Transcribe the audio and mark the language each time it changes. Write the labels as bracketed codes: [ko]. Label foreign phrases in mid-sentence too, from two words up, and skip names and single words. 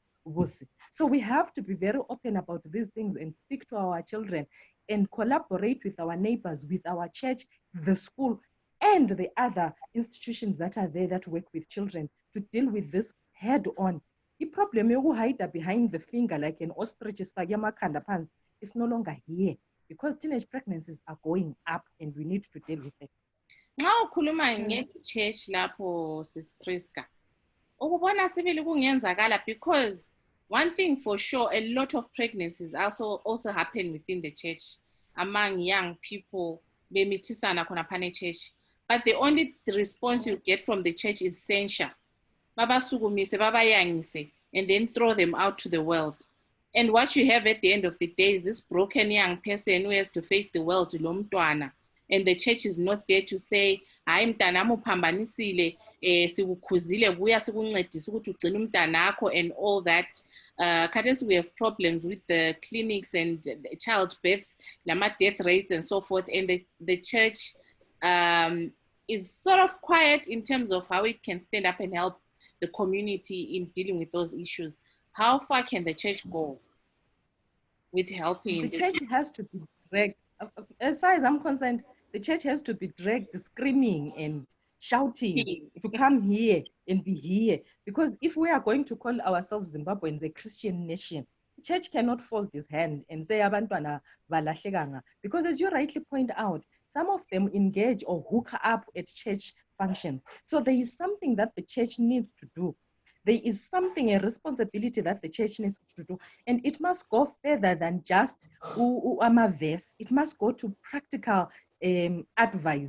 [en] So we have to be very open about these things and speak to our children and collaborate with our neighbors, with our church, the school, and the other institutions that are there that work with children to deal with this head on. The problem yokuhide behind the finger like an ostrich is no longer here because teenage pregnancies are going up and we need to deal with it. [nd] Nxa ukhuluma nge-church lapho Sis Priska, ukubona sibili kungenzakala [en] because one thing for sure, a lot of pregnancies also happen within the church among young people [nd] bemithisana khona phana [en] church, but the only response you get from the church is censure. [nd] Babasukumise, babayangise, [en] and then throw them out to the world. And what you have at the end of the day is this broken young person who has to face the world, [nd] lo mntwana. [en] And the church is not there to say, [nd] hayi mntanami uphambanisile, sikukhuzile buya sikuncedisa ukuthi ugcine umntanakho [en] and all that. Khathesi we have problems with the clinics and childbirth, lama death rates and so forth, and the church is sort of quiet in terms of how it can stand up and help the community in dealing with those issues. How far can the church go with helping? The church has to be dragged. As far as I'm concerned, the church has to be dragged screaming and shouting to come here and be here. Because if we are going to call ourselves Zimbabweans a Christian nation, the church cannot fold his hand and say [nd] abantwana balahlekanga. [en] Because as you rightly point out, some of them engage or hook up at church functions. So there is something that the church needs to do. There is something, a responsibility that the church needs to do. And it must go further than just verse. It must go to practical advice.